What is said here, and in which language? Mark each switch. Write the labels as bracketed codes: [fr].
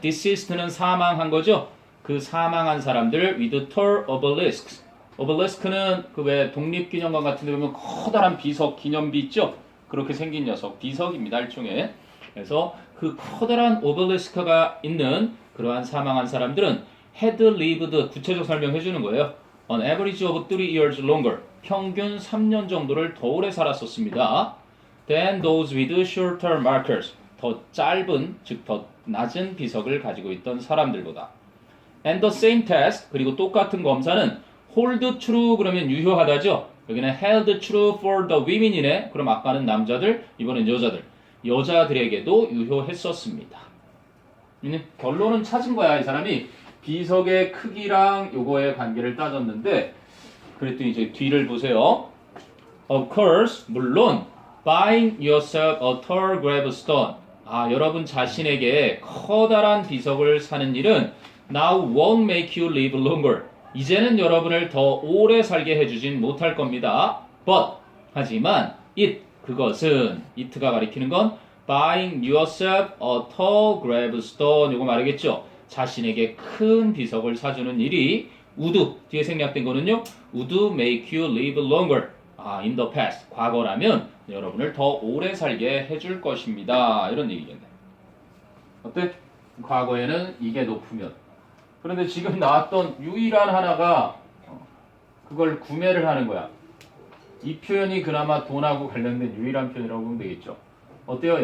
[ko] deceased는 사망한 거죠. 그 사망한 사람들 [en] with tall obelisks. [ko] obelisk는 그 왜 독립기념관 같은 데 보면 커다란 비석 기념비 있죠? 그렇게 생긴 녀석. 비석입니다. 일종의. 그래서 그 커다란 obelisk가 있는 그러한 사망한 사람들은 [en] had lived [ko] 구체적 설명해 주는 거예요. [en] On average of 3 years longer. [ko] 평균 3년 정도를 더 오래 살았었습니다. [en] Than those with shorter markers. [ko] 더 짧은, 즉 더 낮은 비석을 가지고 있던 사람들보다. [en] And the same test, [ko] 그리고 똑같은 검사는 [en] hold true [ko] 그러면 유효하다죠. 여기는 [en] held true for the women이네. [ko] 그럼 아까는 남자들, 이번엔 여자들. 여자들에게도 유효했었습니다. 결론은 찾은 거야. 이 사람이 비석의 크기랑 요거의 관계를 따졌는데 그랬더니 이제 뒤를 보세요. [en] Of course, [ko] 물론 [en] buying yourself a tall gravestone. [ko] 아, 여러분 자신에게 커다란 비석을 사는 일은 [en] now won't make you live longer. [ko] 이제는 여러분을 더 오래 살게 해주진 못할 겁니다. [en] But, [ko] 하지만 그것은 [en] it가 [ko] 가리키는 건 [en] buying yourself a tall gravestone. [ko] 이거 말이겠죠. 자신에게 큰 비석을 사주는 일이 would, 뒤에 생략된 거는요. [en] would make you live longer. in the past, [ko] 과거라면 여러분을 더 오래 살게 해줄 것입니다. 이런 얘기겠네. 어때? 과거에는 이게 높으면. 그런데 지금 나왔던 유일한 하나가 그걸 구매를 하는 거야. 이 표현이 그나마 돈하고 관련된 유일한 표현이라고 보면 되겠죠. 어때요?